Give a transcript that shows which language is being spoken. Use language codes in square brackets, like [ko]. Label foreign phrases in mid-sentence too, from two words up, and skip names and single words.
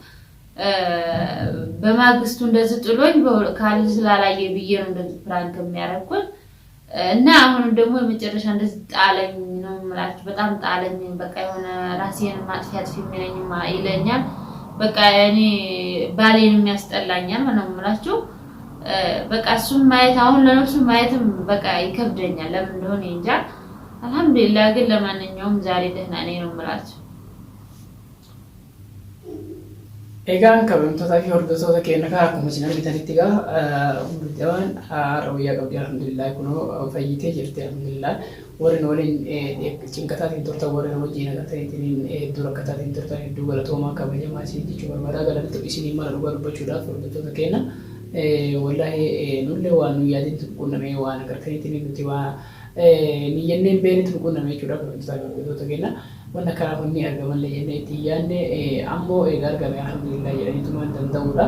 [am] በማግስቱ እንደዚህ ጥሎኝ ካሊ ስላላየ ብዬ ነው እንደዚህ ፕራንክ የሚያረኩት እና አሁን ደግሞ የመጨረሻ እንደዚህ ጣለኝ ነው ማለት በጣም ጣለኝ በቃ የሆነ ራሴን ማጥፋት ፊልምነኝ ይለኛል በቃ እኔ ባሌን የሚያስጠላኛል ማለት ነው ማለት በቃ እሱም ማየት አሁን ለነሱ ማየትም በቃ ይከብደኛል ለምን እንደሆነ እንጃ አልহামዱሊላህ ግን ለማንኛውም ዛሬ ደህና ነኝ ነው ማለት [om] Egaan kabajamtoota fi hordoftoota keenya akkuma isin argitanitti murteewwan raawwiyaa qabdi alhamdulillah kunoo fayyitee jirti alhamdulillah warreen waliin cinkataatiin turtan warreen wajjin agartaniitiin dura akkataatiin turtan hedduu galatoomaa kabajamaa isin jechuu barbaadaa galatti isinii mala dhugaa dubbachuudhaaf hordoftoota keenya wallahi nullee waan nu yaadin tuqunnamee waan agartaniitiin nuti waan niyyanneen beenitti tuqunnamee jechuudha kabajamtoota fi hordoftoota keenya wanta karaa kunni argaman jennee itti yaadne ammoo egaa argame alhamdulillah jedhaniituma danda'uudha.